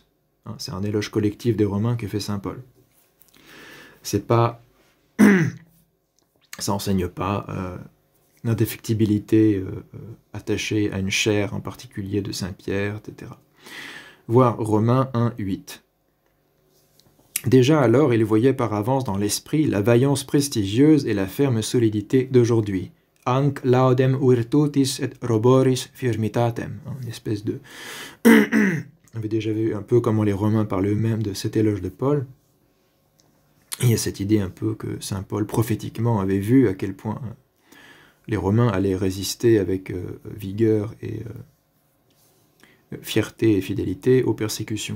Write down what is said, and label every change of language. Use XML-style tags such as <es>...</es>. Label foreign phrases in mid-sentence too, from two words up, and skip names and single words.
<fr>C'est un éloge collectif des Romains que fait saint Paul. C'est pas, ça enseigne pas l'indéfectibilité attachée à une chair en particulier de saint Pierre, etc. Voir Romains 1, 8. Déjà alors, il voyait par avance dans l'esprit la vaillance prestigieuse et la ferme solidité d'aujourd'hui.</fr> <la>Anc laudem virtutis et roboris firmitatem.</la> <fr>Une espèce de... On avait déjà vu un peu comment les Romains parlent eux-mêmes de cet éloge de Paul. Il y a cette idée un peu que saint Paul prophétiquement avait vu à quel point les Romains allaient résister avec vigueur et fierté et fidélité aux persécutions.</fr>